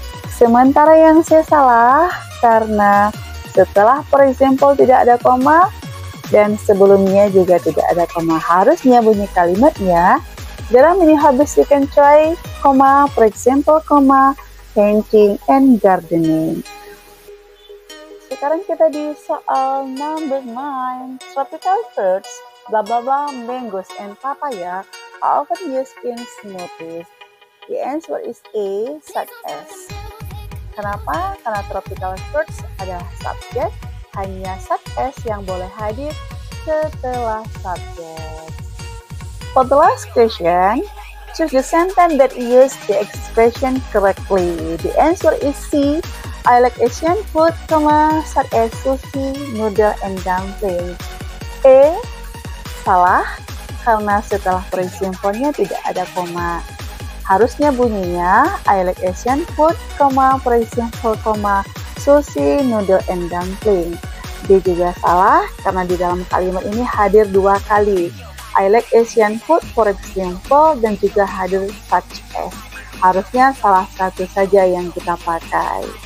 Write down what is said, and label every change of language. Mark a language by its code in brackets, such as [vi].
[id] Sementara yang saya salah karena setelah for example tidak ada koma dan sebelumnya juga tidak ada koma. Harusnya bunyi kalimatnya [en] there are many hobbies you can try, koma, for example, koma, painting and gardening. [id] Sekarang kita di soal [en] number 9. Tropical fruits, blah blah blah, mangoes and papaya are often used in smoothies. The answer is A, such as. [id] Kenapa? Karena tropical fruits adalah subjek, hanya such as yang boleh hadir setelah subjek. [en] For the last question, choose the sentence that use the expression correctly. The answer is C. I like Asian food, such as sushi, noodle, and dumpling. A. [id] Salah, karena setelah for example-nya tidak ada koma. Harusnya bunyinya [en] I like Asian food, for example, sushi, noodle, and dumpling. [id] D juga salah, karena di dalam kalimat ini hadir 2 kali. [en] I like Asian food, for example, [id] dan juga hadir [en] such as. [id] Harusnya salah satu saja yang kita pakai.